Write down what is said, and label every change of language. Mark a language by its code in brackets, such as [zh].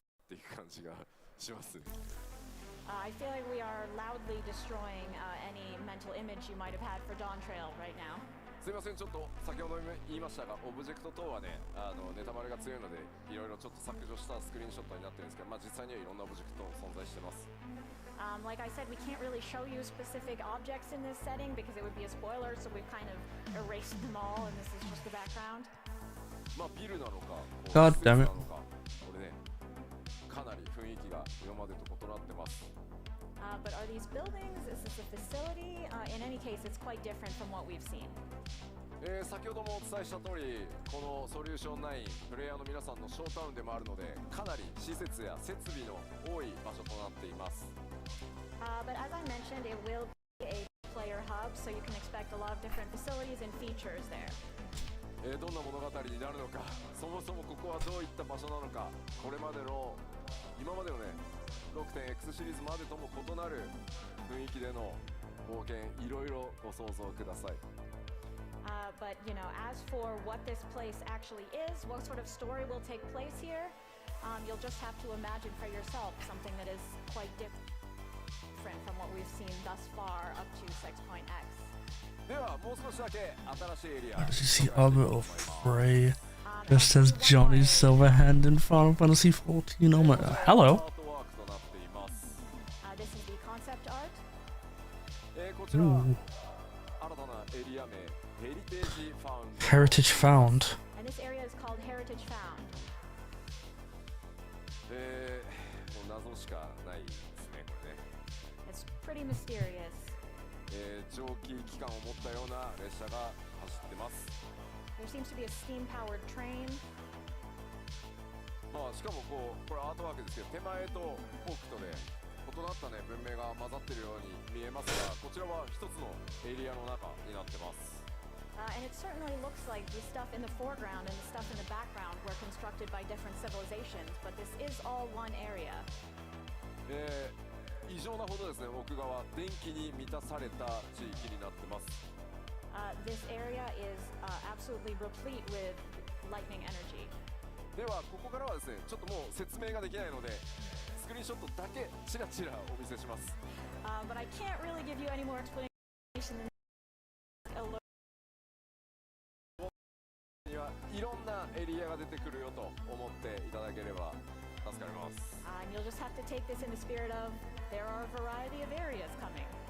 [en] I feel like we are loudly destroying any mental image you might have had for Dawn Trail right now. [ja] すみません、ちょっと先ほど言いましたが、オブジェクト等はね、ネタバレが強いので、いろいろちょっと削除したスクリーンショットになってるんですけど、まあ実際にはいろんなオブジェクト存在してます。 [en] Like I said, we can't really show you specific objects in this setting because it would be a spoiler, so we've kind of erased them all, and this is just the background. [ja] まあビルなのか、 [en] God damn it. [ja] これね、かなり雰囲気が今までと異なってます。 [en] But are these buildings? Is this a facility? In any case, it's quite different from what we've seen. [ja] 先ほどもお伝えした通り、このソリューション9、プレイヤーの皆さんのショータウンでもあるので、かなり施設や設備の多い場所となっています。 [en] But as I mentioned, it will be a player hub, so you can expect a lot of different facilities and features there. [ja] どんな物語になるのか、そもそもここはどういった場所なのか、これまでの今までのね 6.X シリーズまでとも異なる雰囲気での冒険、いろいろご想像ください。 [en] But you know, as for what this place actually is, what sort of story will take place here, you'll just have to imagine for yourself something that is quite different from what we've seen thus far up to 6.X. [ja] ではもう少しだけ新しいエリア [en] Does he see Arbor of Prey? Just as Johnny Silverhand in Final Fantasy XIV. Oh my, hello. [ja] アートワークとなっています。 [en] This is the concept art. [ja] こちら [en] Ooh. [ja] 新たなエリア名ヘリテージファウンド [en] Heritage found. And this area is called Heritage Found. [ja] もう謎しかないですねこれね。 [en] It's pretty mysterious. [ja] 蒸気機関を持ったような列車が走ってます。 [en] There seems to be a steam-powered train. [ja] しかもこれアートワークですけど手前と奥とで異なったね文明が混ざってるように見えますが、こちらは一つのエリアの中になってます。 [en] And it certainly looks like the stuff in the foreground and the stuff in the background were constructed by different civilizations, but this is all one area. [ja] 異常なほどですね奥側電気に満たされた地域になってます。 [en] This area is absolutely replete with lightning energy. [ja] ではここからはですねちょっともう説明ができないのでスクリーンショットだけチラチラお見せします。 [en] But I can't really give you any more explanation than [ja] にはいろんなエリアが出てくるよと思っていただければ助かります。 [en] and you'll just have to take this in the spirit of there are a variety of areas coming.